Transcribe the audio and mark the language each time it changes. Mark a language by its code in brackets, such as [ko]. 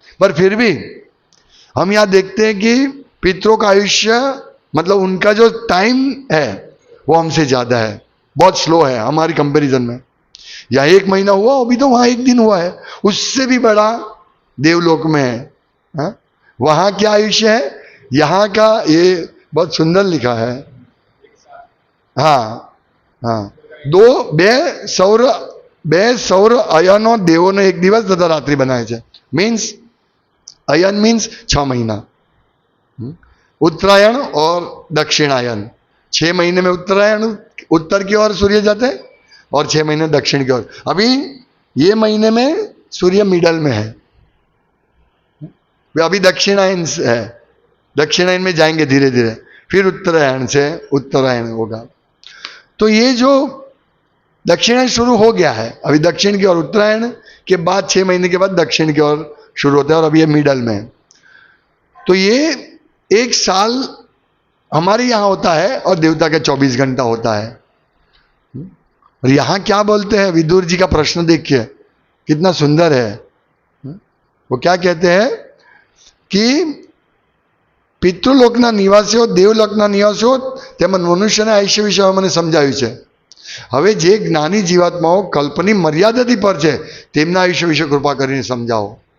[hi] पर फिर भी हम यहां देखते हैं कि पितरों का आयुष्य मतलब उनका जो टाइम है वो हमसे ज्यादा है, बहुत स्लो है हमारी कंपैरिजन में। या 1 महीना हुआ, अभी तो वहां 1 दिन हुआ है, उससे भी बड़ा देवलोक में है। हा? वहां क्या आयुष्य है, यहां का ये बहुत सुंदर लिखा है। हाँ हाँ, [gu] 2 સૌર અયનો દેવોને 1 દિવસ તથા રાત્રિ બનાવે છે। [hi] मीन्स अयन मीन्स 6 महीना, उत्तरायण और दक्षिणायन। 6 महीने में उत्तरायण उत्तर की ओर सूर्य जाते हैं और 6 महीने दक्षिण की ओर। अभी ये महीने में सूर्य मिडल में है, अभी दक्षिणायन है, दक्षिणायन में जाएंगे धीरे धीरे, फिर उत्तरायण से उत्तरायण होगा। तो ये जो दक्षिणायन शुरू हो गया है, अभी दक्षिण की ओर उत्तरायण के बाद 6 महीने के बाद दक्षिण की ओर शुरू होता है, और अभी ये मिडल में है। तो ये 1 साल हमारे यहाँ होता है और देवता का 24 घंटा होता है। और यहाँ क्या बोलते हैं, विदुर जी का प्रश्न देखिए कितना सुंदर है। वो क्या कहते हैं कि [gu] પિતૃલોકના નિવાસીઓ દેવલોકના નિવાસીઓ તેમજ મનુષ્યના આયુષ્ય વિશે મને સમજાવ્યું છે। હવે જે જ્ઞાની જીવાત્માઓ કલ્પની મર્યાદાથી પર છે તેમના આયુષ્ય વિશે કૃપા કરીને સમજાવો।